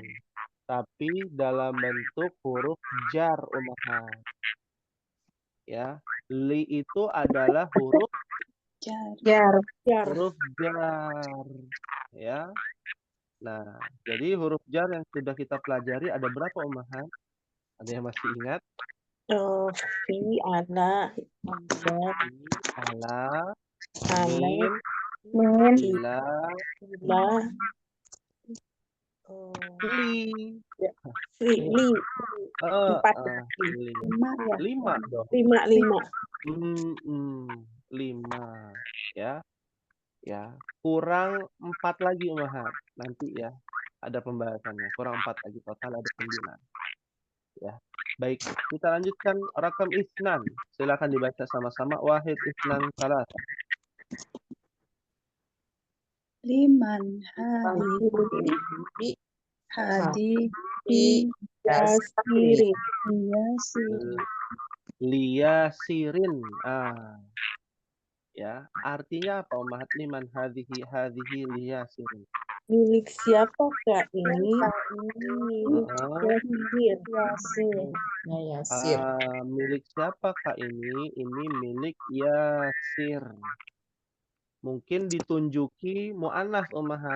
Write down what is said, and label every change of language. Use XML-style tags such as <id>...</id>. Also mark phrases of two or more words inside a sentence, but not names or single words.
<id>Tapi dalam bentuk huruf jar, Ummahat. Ya, li itu adalah huruf jar. huruf jar. Ya. Nah, jadi huruf jar yang sudah kita pelajari ada berapa, Ummahat? Ada yang masih ingat?</id> <ar>في على Ala, ala min, Min ila, la li.</ar> <id>li empat Li. 5 ya. 5 dong. 5 5 ya. Ya, kurang 4 lagi, Ummahat. Nanti ya ada pembahasannya. Kurang 4 lagi, total ada 9. Ya. Baik, kita lanjutkan</id> <ar>رقم اثنان.</ar> <id>Silakan dibaca sama-sama.</id> <ar>Wahid, اثنان، ثلاثة. لمن هذا yasiri. yasiri. Liyasirin. Ya,</ar> <id>artinya apa, Ummahat?</id> <ar>لمن هذه لياسر.</ar> <id>milik siapakah ini milik Yasir. Yasir. Milik siapakah ini? Ini milik Yasir. Mungkin ditunjuki mu'annas, Ummahat.</id>